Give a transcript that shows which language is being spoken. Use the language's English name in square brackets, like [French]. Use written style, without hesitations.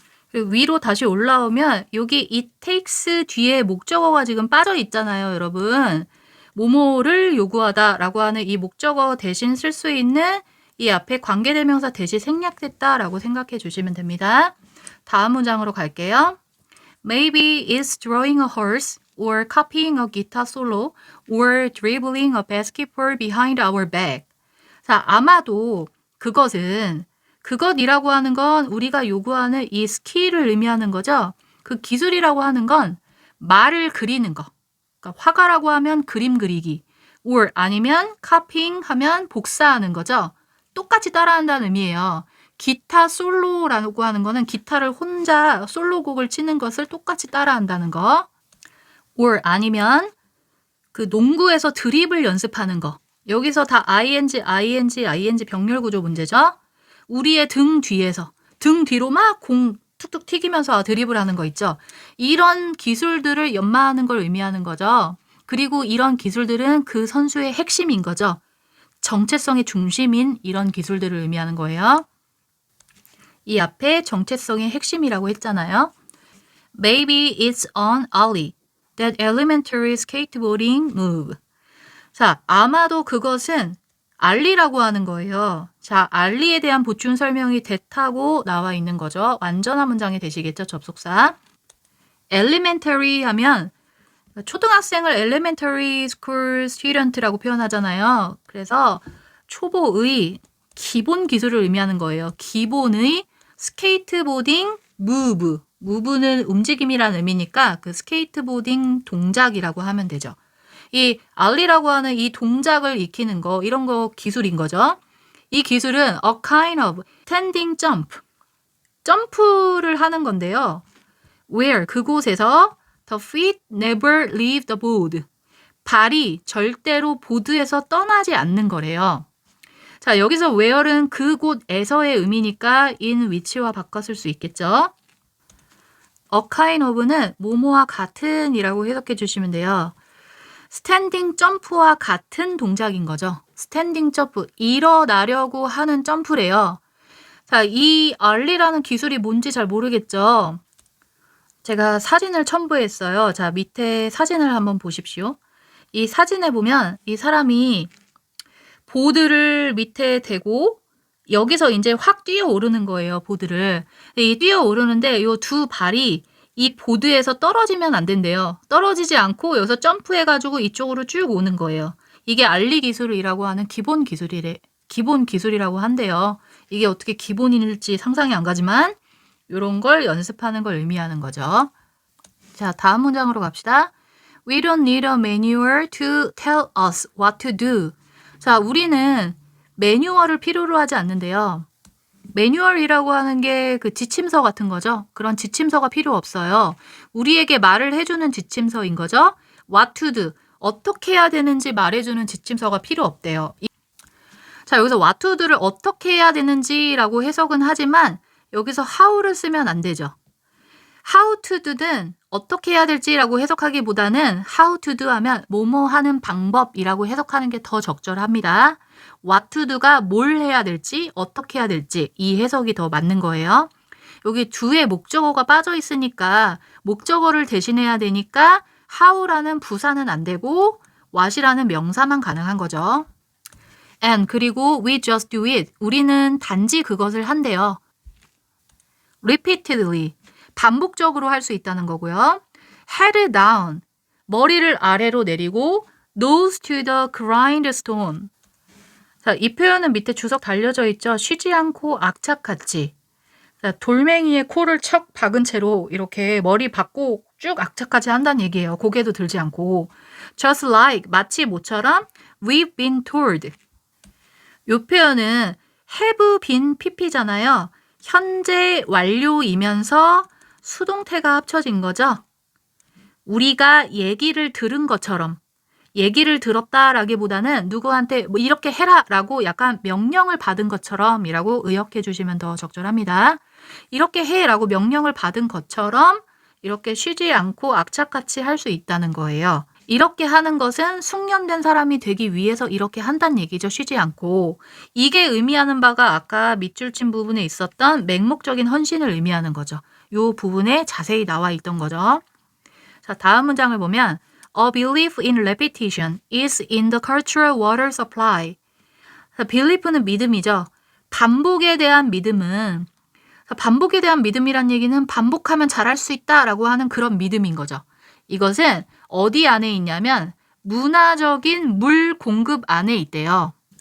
[Korean] 그리고 위로 다시 올라오면 여기 [English] it takes [Korean] 뒤에 목적어가 지금 빠져 있잖아요, 여러분. 뭐뭐를 요구하다 라고 하는 이 목적어 대신 쓸 수 있는 이 앞에 관계대명사 대신 생략됐다 라고 생각해 주시면 됩니다. 다음 문장으로 갈게요. [English] Maybe it's drawing a horse or copying a guitar solo or dribbling a basketball behind our back. [Korean] 자, 아마도 그것이라고 하는 건 우리가 요구하는 이 스킬을 의미하는 거죠. 그 기술이라고 하는 건 말을 그리는 거. 그러니까 화가라고 하면 그림 그리기. or 아니면 copying 하면 복사하는 거죠. 똑같이 따라한다는 의미예요. 기타 솔로라고 하는 거는 기타를 혼자 솔로곡을 치는 것을 똑같이 따라한다는 거. or 아니면 그 농구에서 드립을 연습하는 거. 여기서 다 ing 병렬 구조 문제죠. 우리의 등 뒤로 막 공 툭툭 튀기면서 드립을 하는 거 있죠. 이런 기술들을 연마하는 걸 의미하는 거죠. 그리고 이런 기술들은 그 선수의 핵심인 거죠. 정체성의 중심인 이런 기술들을 의미하는 거예요. 이 앞에 정체성의 핵심이라고 했잖아요. [English] Maybe it's on ollie, that elementary skateboarding move. [Korean] 자, 아마도 그것은 알리라고 하는 거예요. 자, 알리에 대한 보충 설명이 됐다고 나와 있는 거죠. 완전한 문장이 되시겠죠, 접속사. elementary 하면 초등학생을 [English] elementary school student [Korean] 라고 표현하잖아요. 그래서 초보의 기본 기술을 의미하는 거예요. 기본의 스케이트보딩 move. move는 움직임이라는 의미니까 그 스케이트보딩 동작이라고 하면 되죠. 이 알리라고 하는 이 동작을 익히는 거, 이런 거 기술인 거죠. 이 기술은 [English] a kind of standing jump. [Korean] 점프를 하는 건데요. [English] where [Korean] 그곳에서 [English] the feet never leave the board. [Korean] 발이 절대로 보드에서 떠나지 않는 거래요. 자, 여기서 where는 그곳에서의 의미니까 in which와 바꿨을 수 있겠죠. a kind of는 뭐뭐와 같은 이라고 해석해 주시면 돼요. 스탠딩 점프와 같은 동작인 거죠. 스탠딩 점프, 일어나려고 하는 점프래요. 자, 이 알리라는 기술이 뭔지 잘 모르겠죠. 제가 사진을 첨부했어요. 자, 밑에 사진을 한번 보십시오. 이 사진에 보면 이 사람이 보드를 밑에 대고 여기서 이제 확 뛰어오르는 거예요, 보드를. 이 뛰어오르는데 이 두 발이 이 보드에서 떨어지면 안 된대요. 떨어지지 않고 여기서 점프해가지고 이쪽으로 쭉 오는 거예요. 이게 알리 기술이라고 하는 기본 기술이라고 한대요. 이게 어떻게 기본일지 상상이 안 가지만 이런 걸 연습하는 걸 의미하는 거죠. 자, 다음 문장으로 갑시다. [English] We don't need a manual to tell us what to do. [Korean] 자, 우리는 매뉴얼을 필요로 하지 않는데요. 매뉴얼이라고 하는 게 그 지침서 같은 거죠. 그런 지침서가 필요 없어요. 우리에게 말을 해주는 지침서인 거죠. [English] What to do. [Korean] 어떻게 해야 되는지 말해주는 지침서가 필요 없대요. 자, 여기서 [English] what to do [Korean] 를 어떻게 해야 되는지라고 해석은 하지만 여기서 how를 쓰면 안 되죠. [English] how to do [Korean] 는 어떻게 해야 될지라고 해석하기보다는 how to do 하면 뭐뭐 하는 방법이라고 해석하는 게 더 적절합니다. [English] what to do [Korean] 가 뭘 해야 될지, 어떻게 해야 될지 이 해석이 더 맞는 거예요. 여기 do에 목적어가 빠져 있으니까 목적어를 대신해야 되니까 how라는 부사는 안 되고 what이라는 명사만 가능한 거죠. [English] And [Korean] 그리고 [English] we just do it. [Korean] 우리는 단지 그것을 한대요. [English] repeatedly. [Korean] 반복적으로 할 수 있다는 거고요. [English] head down. [Korean] 머리를 아래로 내리고 [English] nose to the grindstone. [Korean] 자, 이 표현은 밑에 주석 달려져 있죠. 쉬지 않고 악착같이. 자, 돌멩이에 코를 척 박은 채로 이렇게 머리 박고 쭉 악착같이 한다는 얘기예요. 고개도 들지 않고. [English] Just like, [Korean] 마치 모처럼 [English] we've been told. [Korean] 이 표현은 [English] have been pp [Korean] 잖아요. 현재 완료이면서 수동태가 합쳐진 거죠. 우리가 얘기를 들은 것처럼 얘기를 들었다라기보다는 누구한테 뭐 이렇게 해라라고 약간 명령을 받은 것처럼이라고 의역해 주시면 더 적절합니다. 이렇게 해라고 명령을 받은 것처럼 이렇게 쉬지 않고 악착같이 할 수 있다는 거예요. 이렇게 하는 것은 숙련된 사람이 되기 위해서 이렇게 한다는 얘기죠. 쉬지 않고. 이게 의미하는 바가 아까 밑줄 친 부분에 있었던 맹목적인 헌신을 의미하는 거죠. 이 부분에 자세히 나와 있던 거죠. 자, 다음 문장을 보면 [English] A belief in repetition is in the cultural water supply. [Korean] 자, belief는 믿음이죠. 반복에 대한 믿음은 반복에 대한 믿음이란 얘기는 반복하면 잘할 수 있다라고 하는 그런 믿음인 거죠. 이것은 어디 안에 있냐면 문화적인 물 공급 안에 있대요.